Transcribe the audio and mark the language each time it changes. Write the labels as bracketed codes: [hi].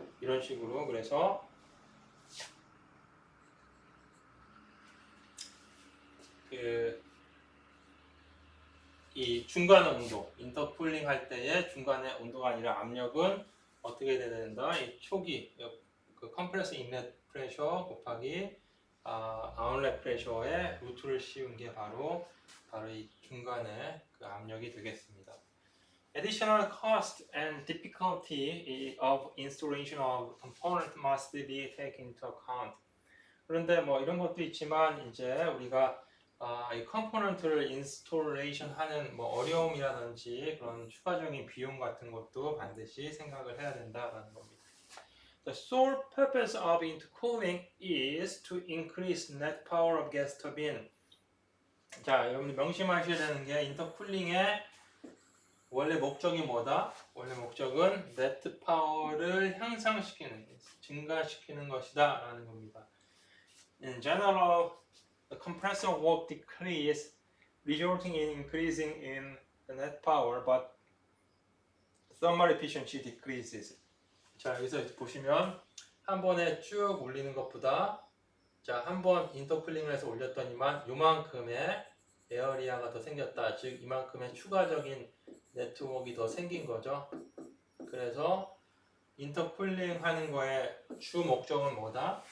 [ko] 이런 식으로 그래서 이 중간 온도, 인터쿨링 할 때의 중간의 온도가 아니라 압력은 어떻게 돼야 된다? 이 초기, 그 컴프레서 인렛 프레셔 곱하기 아웃렛 프레셔의 루트를 씌운 게 바로 이 중간의 그 압력이 되겠습니다. [en] Additional cost and difficulty of installation of component must be taken into account. [ko] 그런데 뭐 이런 것도 있지만 이제 우리가 이 컴포넌트를 인스톨레이션 하는 뭐 어려움이라든지 그런 추가적인 비용 같은 것도 반드시 생각을 해야 된다라는 겁니다. [en] The sole purpose of intercooling is to increase net power of gas turbine. [ko] 자, 여러분들 명심하셔야 되는 게 인터쿨링의 원래 목적이 뭐다? 원래 목적은 네트 파워를 향상시키는, 증가시키는 것이다 라는 겁니다. [en] In general, the compressor work decrease, resulting in increasing in the net power, but thermal efficiency decreases. [ko] 자, 여기서 보시면 한 번에 쭉 올리는 것보다 자, 한 번 인터쿨링을 해서 올렸더니만 요만큼의 에어리아가 더 생겼다. 즉 이만큼의 추가적인 네트워크가 더 생긴 거죠. 그래서 인터쿨링 하는 거의 주 목적은 뭐다?